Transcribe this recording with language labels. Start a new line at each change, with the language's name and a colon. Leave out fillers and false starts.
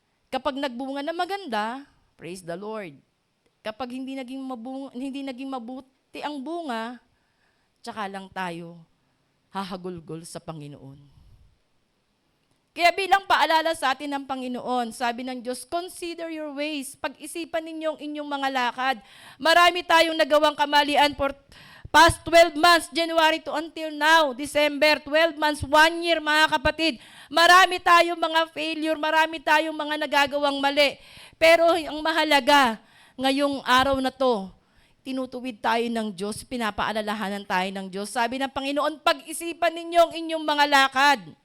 Filipino: Kapag nagbunga na maganda,
English: praise the Lord.
Filipino: Kapag hindi naging mabuti ang bunga, tsaka lang tayo hahagulgol sa Panginoon. Kaya bilang paalala sa atin ng Panginoon, sabi ng Diyos,
English: consider your ways.
Filipino: Pag-isipan ninyo ang inyong mga lakad. Marami tayong nagawang kamalian
English: for past 12 months,
Filipino: January to until now, December, 12 months, 1 year, mga kapatid. Marami tayong mga failure, marami tayong mga nagagawang mali. Pero ang mahalaga, ngayong araw na to, tinutuwid tayo ng Diyos, pinapaalalahanan tayo ng Diyos. Sabi ng Panginoon, pag-isipan ninyo ang inyong mga lakad.